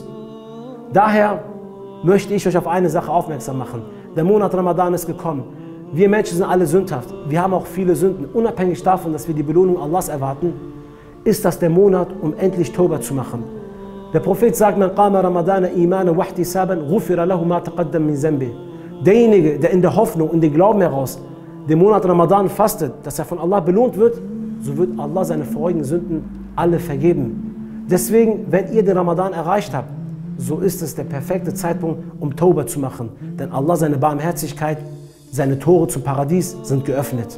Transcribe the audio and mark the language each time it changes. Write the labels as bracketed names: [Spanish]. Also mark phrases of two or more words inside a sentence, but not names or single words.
[German] Daher möchte ich euch auf eine Sache aufmerksam machen. Der Monat Ramadan ist gekommen. Wir Menschen sind alle sündhaft. Wir haben auch viele Sünden. Unabhängig davon, dass wir die Belohnung Allahs erwarten, ist das der Monat, um endlich Tauba zu machen. Der Prophet sagt, [Arabic] من قام رمضان إيمانا واحتسابا غفر له ما تقدم من ذنبه. [German] Derjenige, der in der Hoffnung und dem Glauben heraus den Monat Ramadan fastet, dass er von Allah belohnt wird, so wird Allah seine vorigen Sünden alle vergeben. Deswegen, wenn ihr den Ramadan erreicht habt, so ist es der perfekte Zeitpunkt, um Tauba zu machen. Denn Allah, seine Barmherzigkeit, seine Tore zum Paradies sind geöffnet.